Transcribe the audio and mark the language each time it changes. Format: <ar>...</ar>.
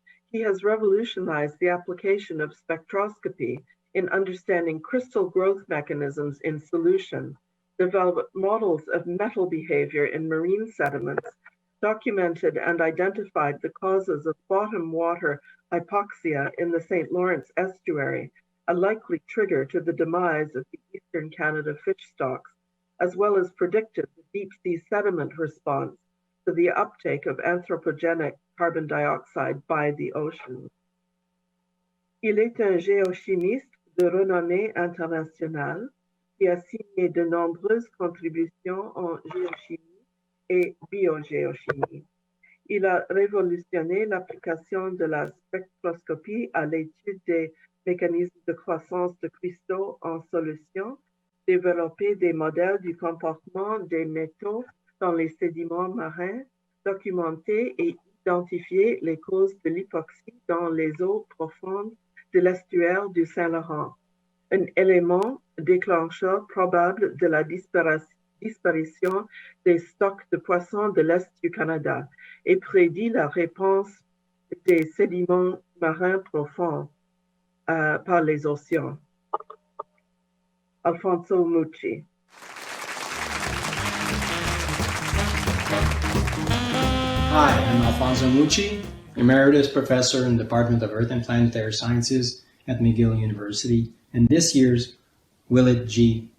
<en>He has revolutionized the application of spectroscopy in understanding crystal growth mechanisms in solution, developed models of metal behavior in marine sediments, documented and identified the causes of bottom water hypoxia in the St. Lawrence estuary, a likely trigger to the demise of the Eastern Canada fish stocks, as well as predicted the deep sea sediment response to the uptake of anthropogenic carbon dioxide by the oceans.</en> <fr>Il est un géochimiste de renommée internationale qui a signé de nombreuses contributions en géochimie et biogéochimie. Il a révolutionné l'application de la spectroscopie à l'étude des mécanismes de croissance de cristaux en solution, développé des modèles du comportement des métaux dans les sédiments marins, documenté et identifié les causes de l'hypoxie dans les eaux profondes de l'estuaire du Saint-Laurent, un élément déclencheur probable de la disparition des stocks de poissons de l'Est du Canada et prédit la réponse des sédiments marins profonds par les océans. Alfonso Mucci.</fr> <en>Hi, I'm Alfonso Mucci, Emeritus Professor in the Department of Earth and Planetary Sciences at McGill University, and this year's Willett G.</en>